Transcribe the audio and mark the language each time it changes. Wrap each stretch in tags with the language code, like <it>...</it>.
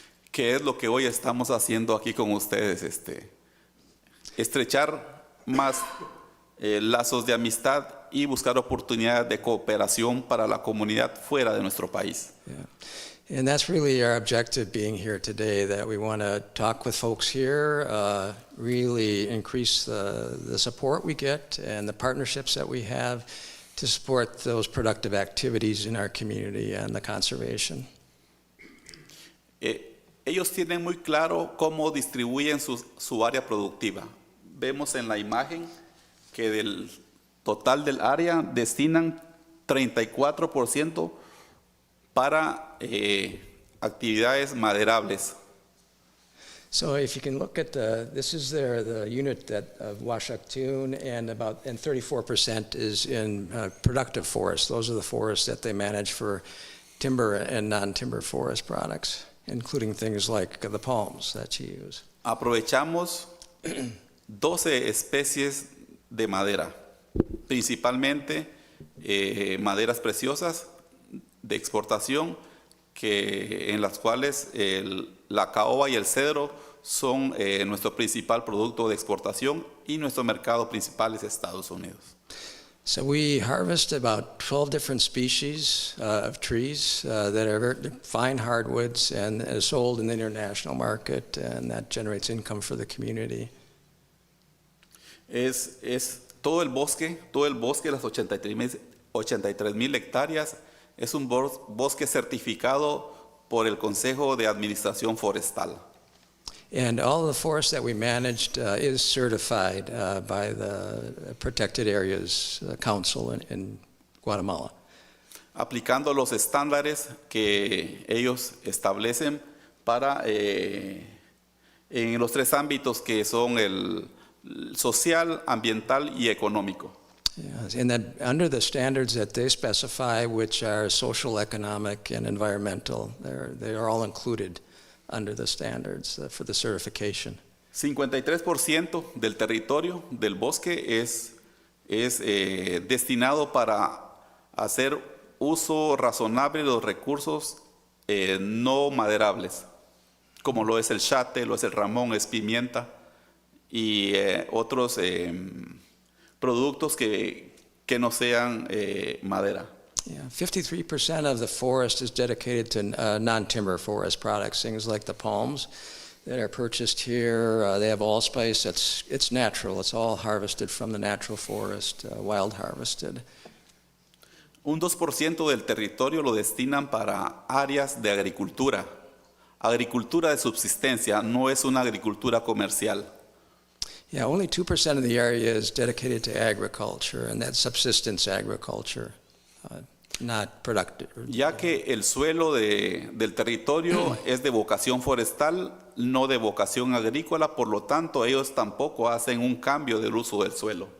<es>¿Qué es lo que hoy estamos haciendo aquí con ustedes? Estrechar más lazos de amistad y buscar oportunidades de cooperación para la comunidad fuera de nuestro país.</es> <en>Yeah. And that's really our objective being here today, that we want to talk with folks here, really increase the support we get and the partnerships that we have to support those productive activities in our community and the conservation.</en> <es>Ellos tienen muy claro cómo distribuyen su área productiva. Vemos en la imagen que del total del área destinan 34% para actividades maderables.</es> <en>So if you can look at this is the unit of Uaxactun, and 34% is in productive forests. Those are the forests that they manage for timber and non-timber forest products, including things like the palms that you use.</en> <es>Aprovechamos 12 especies de madera, principalmente maderas preciosas de exportación, en las cuales la caoba y el cedro son nuestro principal producto de exportación, y nuestro mercado principal es Estados Unidos.</es> <en>So we harvest about 12 different species of trees that are very fine hardwoods and are sold in the international market, and that generates income for the community.</en> <es>Es todo el bosque, las 83,000 hectáreas, es un bosque certificado por el Consejo de Administración Forestal.</es> <en>And all of the forest that we managed is certified by the Protected Areas Council in Guatemala.</en> <es>Aplicando los estándares que ellos establecen para en los tres ámbitos que son el social, ambiental y económico.</es> <en>Yes, and that under the standards that they specify, which are social, economic, and environmental, they are all included under the standards for the certification.</en> <es>53% del territorio del bosque es destinado para hacer uso razonable de los recursos no maderables, como lo es el chate, lo es el ramón, es pimienta y otros productos que no sean madera.</es> <en>Yeah, 53% of the forest is dedicated to non-timber forest products, things like the palms that are purchased here. They have allspice. It's natural. It's all harvested from the natural forest, wild harvested.</en> <es>Un 2% del territorio lo destinan para áreas de agricultura. Agricultura de subsistencia, no es una agricultura comercial.</es> <en>Yeah, only 2% of the area is dedicated to agriculture, and that's subsistence agriculture, not productive.</en> <es>Ya que el suelo del territorio es de vocación forestal, no de vocación agrícola, por lo tanto ellos tampoco hacen un cambio del uso del suelo.</es>